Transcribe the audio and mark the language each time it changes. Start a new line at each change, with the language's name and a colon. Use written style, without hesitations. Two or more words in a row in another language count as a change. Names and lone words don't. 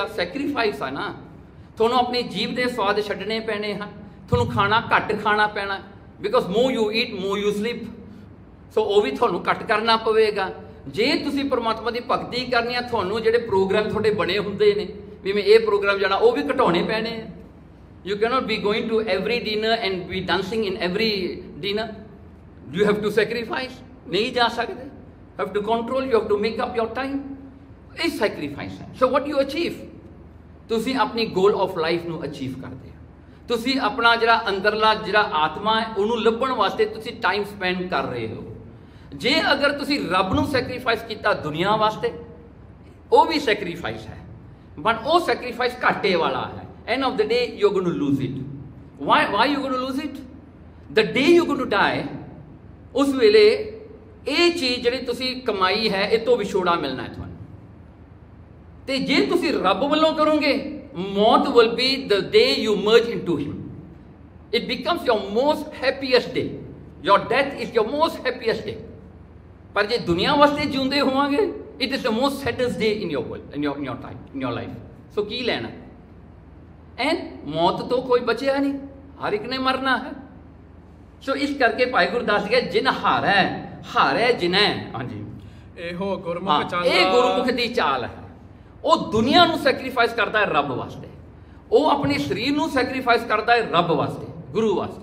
Punjabi: ਸੈਕਰੀਫਾਈਸ ਆ ਨਾ। ਤੁਹਾਨੂੰ ਆਪਣੀ ਜੀਭ ਦੇ ਸਵਾਦ ਛੱਡਣੇ ਪੈਣੇ ਹਨ। ਤੁਹਾਨੂੰ ਖਾਣਾ ਘੱਟ ਖਾਣਾ ਪੈਣਾ,
English: because more you eat more you sleep.
Punjabi: ਸੋ ਉਹ ਵੀ ਤੁਹਾਨੂੰ ਘੱਟ ਕਰਨਾ ਪਵੇਗਾ। ਜੇ ਤੁਸੀਂ ਪਰਮਾਤਮਾ ਦੀ ਭਗਤੀ ਕਰਨੀ ਆ, ਤੁਹਾਨੂੰ ਜਿਹੜੇ ਪ੍ਰੋਗਰਾਮ ਤੁਹਾਡੇ ਬਣੇ ਹੁੰਦੇ ਨੇ, ਵੀ ਮੈਂ ਇਹ ਪ੍ਰੋਗਰਾਮ ਜਾਣਾ, ਉਹ ਵੀ ਘਟਾਉਣੇ ਪੈਣੇ ਆ।
English: You cannot be going to every dinner and be dancing in every dinner. You have to sacrifice.
Hindi: नहीं जा सकते।
English: Have to control. You have to make up your time.
Punjabi: ਇਹ sacrifice ਹੈ।
English: So what you achieve?
Punjabi: ਤੁਸੀਂ ਆਪਣੀ
English: goal of life
Punjabi: ਨੂੰ achieve ਕਰਦੇ ਹੋ। ਤੁਸੀਂ ਆਪਣਾ ਜਿਹੜਾ ਅੰਦਰਲਾ ਜਿਹੜਾ ਆਤਮਾ ਹੈ ਉਹਨੂੰ ਲੱਭਣ ਵਾਸਤੇ ਤੁਸੀਂ
English: time spend
Punjabi: ਕਰ ਰਹੇ ਹੋ। ਜੇ ਅਗਰ ਤੁਸੀਂ ਰੱਬ ਨੂੰ ਸੈਕਰੀਫਾਈਸ ਕੀਤਾ ਦੁਨੀਆ ਵਾਸਤੇ, ਉਹ ਵੀ ਸੈਕਰੀਫਾਈਸ ਹੈ, ਬਟ ਉਹ ਸੈਕਰੀਫਾਈਸ ਘਾਟੇ ਵਾਲਾ ਹੈ।
English: End of the day, you're going to lose it. Why you're going to lose it? The day you're going to die,
Punjabi: ਉਸ ਵੇਲੇ ਇਹ ਚੀਜ਼ ਜਿਹੜੀ ਤੁਸੀਂ ਕਮਾਈ ਹੈ ਇਹ ਤੋਂ ਵਿਛੋੜਾ ਮਿਲਣਾ ਹੈ ਤੁਹਾਨੂੰ। ਤੇ ਜੇ ਤੁਸੀਂ ਰੱਬ ਵੱਲੋਂ ਕਰੋਗੇ,
English: ਮੌਤ will be the day you merge into him. It becomes your most happiest day. Your death is your most happiest day.
Punjabi: ਪਰ ਜੇ ਦੁਨੀਆ ਵਾਸਤੇ ਜਿਉਂਦੇ ਹੋਵਾਂਗੇ,
English: it is the most saddest day in your world, in your time, in your life. So
Punjabi: ਕੀ ਲੈਣਾ? ਐਂਡ ਮੌਤ ਤੋਂ ਕੋਈ ਬਚਿਆ ਨਹੀਂ, ਹਰ ਇੱਕ ਨੇ ਮਰਨਾ ਹੈ। ਸੋ ਇਸ ਕਰਕੇ ਭਾਈ ਗੁਰਦਾਸ ਜੀ ਕਹਿੰਦੇ ਜਿਨ ਹਾਰੈ ਹਾਰੈ ਜਿਨੈ। ਹਾਂਜੀ, ਇਹੋ ਗੁਰਮੁਖ ਚਾਲ। ਇਹ ਗੁਰਮੁਖ ਦੀ ਚਾਲ ਹੈ। ਉਹ ਦੁਨੀਆ ਨੂੰ ਸੈਕਰੀਫਾਈਸ ਕਰਦਾ ਹੈ ਰੱਬ ਵਾਸਤੇ, ਉਹ ਆਪਣੇ ਸਰੀਰ ਨੂੰ ਸੈਕਰੀਫਾਈਸ ਕਰਦਾ ਹੈ ਰੱਬ ਵਾਸਤੇ, ਗੁਰੂ ਵਾਸਤੇ।